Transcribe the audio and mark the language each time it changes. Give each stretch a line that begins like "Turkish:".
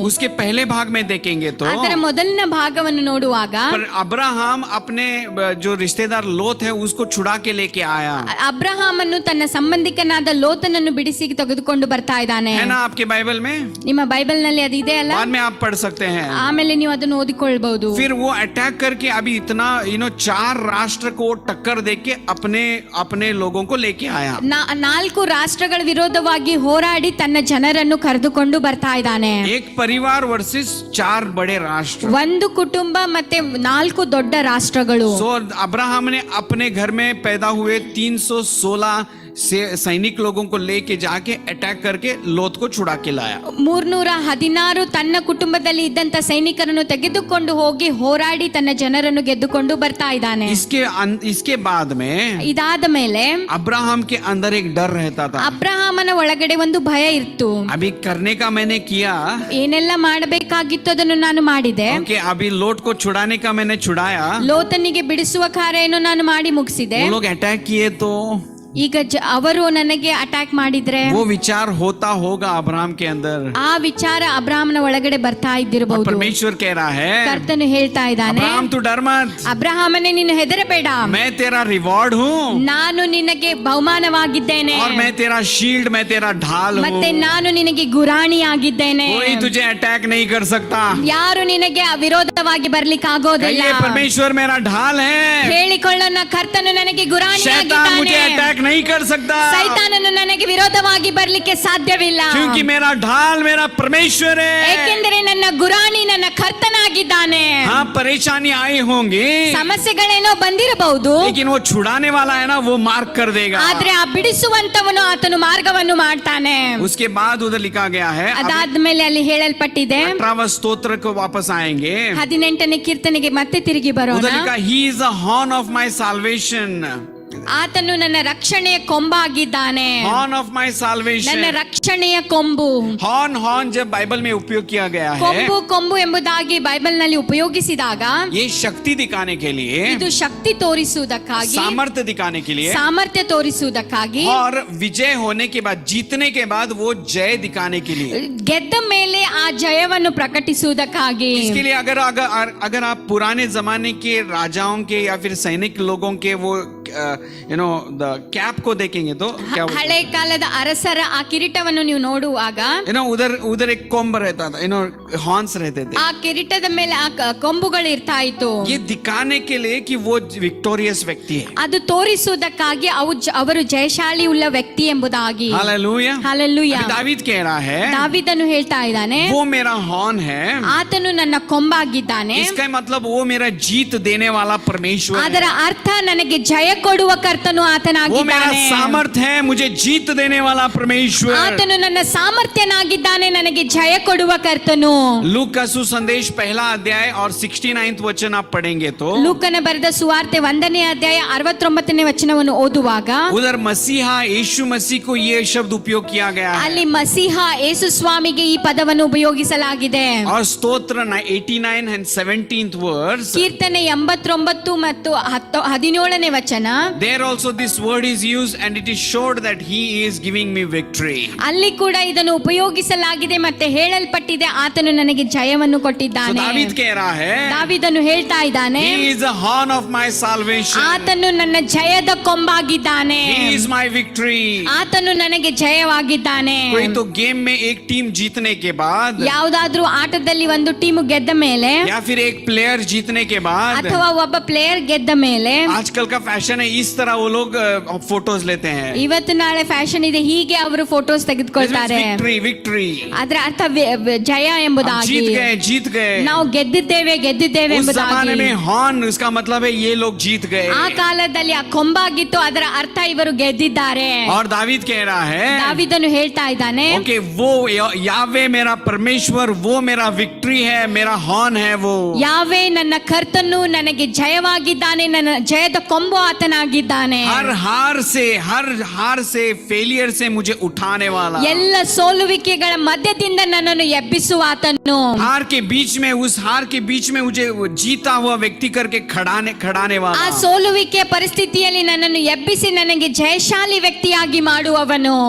Hindi: उसके पहले भाग में देखेंगे तो
Kannada: ಅದರ ಮೊದಲಿನ ಭಾಗವನ್ನು ನೋಡುವಾಗ
Hindi: पर अब्राहम अपने जो रिश्तेदार लोत है उसको छुड़ा के लेके आया.
Kannada: ಅಬ್ರಹಾಮನು ತನ್ನ ಸಂಬಂಧಿಕನಾದ ಲೋತನನ್ನು ಬಿಡಿಸಿ ತೆಗೆದುಕೊಂಡು ಬರ್ತಾ ಇದ್ದಾನೆ.
Hindi: है ना आपके बाइबल में?
Kannada: ನಿಮ್ಮ ಬೈಬಲ್ ನಲ್ಲಿ ಅದು ಇದೆ ಅಲ್ಲ?
Hindi: बाद में आप पढ़ सकते हैं.
Kannada: ಆಮೇಲೆ ನೀವು ಅದನ್ನು ಓದಿಕೊಳ್ಳಬಹುದು.
Hindi: फिर वो अटैक करके अभी इतना 4 राष्ट्र को टक्कर देके अपने लोगों को लेके आया.
Kannada: 4 ರಾಷ್ಟ್ರಗಳ ವಿರೋಧವಾಗಿ ಹೋರಾಡಿ ತನ್ನ ಜನರನ್ನು ಕರೆದುಕೊಂಡು ಬರ್ತಾ ಇದ್ದಾನೆ.
Hindi: एक परिवार वर्सेस 4 बड़े राष्ट्र.
Kannada: ಒಂದು ಕುಟುಂಬ ಮತ್ತೆ 4 ದೊಡ್ಡ ರಾಷ್ಟ್ರಗಳು.
Hindi: सो अब्राहम ने अपने घर में पैदा हुए 316 से सैनिक लोगों को लेके जाके अटैक करके लोत को छुड़ा के लाया.
Kannada: 316 ತನ್ನ ಕುಟುಂಬದಲ್ಲಿ ಇದ್ದಂತ ಸೈನಿಕರನ್ನು ತೆಗೆದುಕೊಂಡು ಹೋಗಿ ಹೋರಾಡಿ ತನ್ನ ಜನರನ್ನು ಗೆದ್ದುಕೊಂಡು ಬರ್ತಾ ಇದ್ದಾನೆ.
Hindi: इसके बाद में
Kannada: ಇದಾದ ಮೇಲೆ
Hindi: अब्राहम के अंदर एक डर रहता था.
Kannada: ಅಬ್ರಹಾಮನ ಒಳಗಡೆ ಒಂದು ಭಯ ಇತ್ತು.
Hindi: अभी करने का मैंने किया,
Kannada: ಏನೆಲ್ಲ ಮಾಡಬೇಕಾಗಿತ್ತು ಅದನ್ನು ನಾನು ಮಾಡಿದೆ.
Hindi: ओके, अभी लोट को छुड़ाने का मैंने छुड़ाया.
Kannada: ಲೋತನಿಗೆ ಬಿಡಿಸುವ ಕಾರ್ಯವನ್ನು ನಾನು ಮಾಡಿ ಮುಗಿಸಿದೆ.
Hindi: वो लोग अटैक किए तो
Kannada: ಈಗ ಅವರು ನನಗೆ ಅಟ್ಯಾಕ್ ಮಾಡಿದ್ರೆ
Hindi: वो विचार होता होगा अब्राहम के अंदर.
Kannada: ಆ ವಿಚಾರ ಅಬ್ರಹಾಮನ ಒಳಗಡೆ ಬರ್ತಾ ಇದ್ದಿರಬಹುದು.
Hindi: परमेश्वर कह रहा है,
Kannada: ಕರ್ತನು ಹೇಳ್ತಾ ಇದ್ದಾನೆ,
Hindi: अब्राहम तू डर मत,
Kannada: ಅಬ್ರಹಾಮನೇ ನೀನು ಹೆದರಬೇಡ,
Hindi: मैं तेरा रिवॉर्ड हूँ
Kannada: ನಾನು ನಿನಗೆ ಬಹುಮಾನವಾಗಿದ್ದೇನೆ,
Hindi: और मैं तेरा शील्ड, मैं तेरा ढाल हूँ.
Kannada: ಮತ್ತೆ ನಾನು ನಿನಗೆ ಗುರಾಣಿಯಾಗಿದ್ದೇನೆ.
Hindi: कोई तुझे अटैक नहीं कर सकता.
Kannada: ಯಾರು ನಿನಗೆ ವಿರೋಧವಾಗಿ ಬರ್ಲಿಕ್ಕೆ ಆಗೋದಿಲ್ಲ.
Hindi: कहिए, परमेश्वर मेरा ढाल है,
Kannada: ಹೇಳಿಕೊಳ್ಳೋಣ, ಕರ್ತನು ನನಗೆ
Hindi: शैतान
Kannada: ಗುರಾಣಿಯಾಗಿದ್ದಾನೆ.
Hindi: मुझे अटैक नहीं कर सकता,
Kannada: ಸೈತಾನನು ನನಗೆ ವಿರೋಧವಾಗಿ ಬರ್ಲಿಕ್ಕೆ ಸಾಧ್ಯವಿಲ್ಲ.
Hindi: क्योंकि मेरा ढाल मेरा परमेश्वर है.
Kannada: ಏಕೆಂದರೆ ನನ್ನ ಗುರಾಣಿ ನನ್ನ ಕರ್ತನಾಗಿದ್ದಾನೆ.
Hindi: हाँ, परेशानी आई होंगी,
Kannada: ಸಮಸ್ಯೆಗಳೇನೋ ಬಂದಿರಬಹುದು,
Hindi: लेकिन वो छुड़ाने वाला है ना, वो मार्क कर देगा.
Kannada: ಆದ್ರೆ ಆ ಬಿಡಿಸುವಂತವನು ಆತನು ಮಾರ್ಗವನ್ನು ಮಾಡ್ತಾನೆ.
Hindi: उसके बाद उधर लिखा गया है,
Kannada: ಅದಾದ್ಮೇಲೆ ಅಲ್ಲಿ ಹೇಳಲ್ಪಟ್ಟಿದೆ,
Hindi: 18वां स्तोत्र को वापस आएंगे.
Kannada: 18ನೇ ಕೀರ್ತನೆಗೆ ಮತ್ತೆ ತಿರುಗಿ ಬರೋಣ.
Hindi: उधर लिखा,
English: he is the horn of my salvation.
Kannada: ಆತನು ನನ್ನ ರಕ್ಷಣೆಯ ಕೊಂಬಾಗಿದ್ದಾನೆ.
English: Horn of my salvation.
Kannada: ನನ್ನ ರಕ್ಷಣೆಯ ಕೊಂಬು.
Hindi: horn जब बाइबल में उपयोग किया गया है,
Kannada: ಕೊಂಬು ಕೊಂಬು ಎಂಬುದಾಗಿ ಬೈಬಲ್ ನಲ್ಲಿ ಉಪಯೋಗಿಸಿದಾಗ
Hindi: ये शक्ति दिखाने के लिए,
Kannada: ಇದು ಶಕ್ತಿ ತೋರಿಸುವುದಕ್ಕಾಗಿ,
Hindi: सामर्थ्य दिखाने के लिए,
Kannada: ಸಾಮರ್ಥ್ಯ ತೋರಿಸುವುದಕ್ಕಾಗಿ,
Hindi: और विजय होने के बाद, जीतने के बाद वो जय दिखाने के लिए.
Kannada: ಗೆದ್ದ ಮೇಲೆ ಆ ಜಯವನ್ನು ಪ್ರಕಟಿಸುವುದಕ್ಕಾಗಿ.
Hindi: इसके लिए अगर आप पुराने जमाने के राजाओं के या फिर सैनिक लोगों के वो द कैप को देखेंगे तो क्या
Kannada: ಹಳೆ ಕಾಲದ ಅರಸರ ಆ ಕಿರೀಟವನ್ನು ನೀವು ನೋಡುವಾಗ
Hindi: उधर एक कोम्ब रहता था, हॉर्न्स रहते थे.
Kannada: ಆ ಕಿರೀಟದ ಮೇಲೆ ಆ ಕೊಂಬುಗಳು ಇರ್ತಾ ಇತ್ತು.
Hindi: ये दिखाने के लिए कि वो विक्टोरियस व्यक्ति है.
Kannada: ಅದು ತೋರಿಸುವುದಕ್ಕಾಗಿ ಅವರು ಜಯಶಾಲಿ ಉಳ್ಳ ವ್ಯಕ್ತಿ ಎಂಬುದಾಗಿ.
Hindi: हालेलुया.
Kannada: ಹಾಲೆಲೂಯಾ.
Hindi: दावीद कह रहा है,
Kannada: ದಾವೀದನು ಹೇಳ್ತಾ ಇದ್ದಾನೆ,
Hindi: वो मेरा हॉर्न है.
Kannada: ಆತನು ನನ್ನ ಕೊಂಬಾಗಿದ್ದಾನೆ.
Hindi: इसका मतलब वो मेरा जीत देने वाला परमेश्वर है.
Kannada: ಅದರ ಅರ್ಥ ನನಗೆ ಜಯ ಕೊಡುವ ಕರ್ತನು
Hindi: वो मेरा
Kannada: ಆತನಾಗಿದ್ದಾನೆ.
Hindi: सामर्थ्य है, मुझे जीत देने वाला परमेश्वर.
Kannada: ಆತನು ನನ್ನ ಸಾಮರ್ಥ್ಯನಾಗಿದ್ದಾನೆ, ನನಗೆ ಜಯ ಕೊಡುವ ಕರ್ತನು.
Hindi: लूक का सुसंदेश 1 अध्याय और 69 वचन आप पढ़ेंगे तो
Kannada: ಲೂಕನ ಬರೆದ ಸುವಾರ್ತೆ 1ನೇ ಅಧ್ಯಾಯ 69ನೇ ವಚನವನ್ನು ಓದುವಾಗ
Hindi: उधर मसीहा यीशु मसीह को ये शब्द उपयोग किया गया है.
Kannada: ಅಲ್ಲಿ ಮಸೀಹ ಯೇಸು ಸ್ವಾಮಿಗೆ ಈ ಪದವನ್ನು ಉಪಯೋಗಿಸಲಾಗಿದೆ.
Hindi: और स्तोत्र
English: 89 and 17th verse,
Kannada: ಕೀರ್ತನೆ 89 19 ಮತ್ತು 17ನೇ ವಚನ,
English: there also this word is used and it is showed that he is giving me victory.
Kannada: ಅಲ್ಲಿ ಕೂಡ ಇದನ್ನು ಉಪಯೋಗಿಸಲಾಗಿದೆ ಮತ್ತೆ ಹೇಳಲ್ಪಟ್ಟಿದೆ, ಆತನು ನನಗೆ ಜಯವನ್ನು
English: So
Kannada: ಕೊಟ್ಟಿದ್ದಾನೆ.
Hindi: David कह रहा है,
Kannada: ದಾವೀದನು ಹೇಳ್ತಾ ಇದ್ದಾನೆ,
English: he is the horn of my salvation.
Kannada: ಆತನು ನನ್ನ ಜಯದ ಕೊಂಬಾಗಿದ್ದಾನೆ,
English: He is my victory.
Kannada: ಆತನು ನನಗೆ ಜಯವಾಗಿದ್ದಾನೆ.
Hindi: कोई तो गेम में एक टीम जीतने के बाद
Kannada: ಯಾವುದಾದ್ರೂ ಆಟದಲ್ಲಿ ಒಂದು ಟೀಮ್ ಗೆದ್ದ ಮೇಲೆ
Hindi: या फिर एक प्लेयर जीतने के बाद,
Kannada: ಅಥವಾ ಒಬ್ಬ ಪ್ಲೇಯರ್ ಗೆದ್ದ ಮೇಲೆ,
Hindi: आजकल का फैशन है इस तरह वो लोग फोटोज लेते हैं.
Kannada: ಇವತ್ತು ನಾಳೆ ಫ್ಯಾಷನ್ ಇದೆ, ಹೀಗೆ ಅವರು ಫೋಟೋಸ್ ತೆಗೆದುಕೊಳ್ತಾರೆ.
English: victory victory,
Kannada: ಅದರ ಅರ್ಥ ಜಯ ಎಂಬುದಾಗಿ,
Hindi: जीत गए.
Kannada: ನಾವು ಗೆದ್ದಿದ್ದೇವೆ
Hindi: उस जमाने
Kannada: ಎಂಬುದಾಗಿ.
Hindi: में हॉर्न उसका मतलब है ये लोग जीत गए.
Kannada: ಆ ಕಾಲದಲ್ಲಿ ಆ ಕೊಂಬಾಗಿತ್ತು, ಅದರ ಅರ್ಥ ಇವರು ಗೆದ್ದಿದ್ದಾರೆ.
Hindi: और दावीद कह रहा है,
Kannada: ದಾವೀದನು ಹೇಳ್ತಾ ಇದ್ದಾನೆ,
Hindi: ओके वो यावे मेरा परमेश्वर, वो मेरा विक्ट्री है, मेरा हॉर्न है वो.
Kannada: ಯಾವೇ ನನ್ನ ಕರ್ತನು ನನಗೆ ಜಯವಾಗಿದ್ದಾನೆ, ನನ್ನ ಜಯದ ಕೊಂಬು ಆತನಾಗಿದ್ದಾನೆ.
Hindi: हर हार से फेलियर से मुझे उठाने वाला.
Kannada: ಎಲ್ಲ ಸೋಲುವಿಕೆಗಳ ಮಧ್ಯದಿಂದ ನನ್ನನ್ನು ಎಬ್ಬಿಸುವ ಆತನು.
Hindi: हार के बीच में, उस हार के बीच में मुझे जीता हुआ व्यक्ति करके खड़ाने
Kannada: ಆ
Hindi: वाला.
Kannada: ಸೋಲುವಿಕೆ ಪರಿಸ್ಥಿತಿಯಲ್ಲಿ ನನ್ನನ್ನು ಎಬ್ಬಿಸಿ ನನಗೆ ಜಯಶಾಲಿ ವ್ಯಕ್ತಿಯಾಗಿ ಮಾಡುವವನು.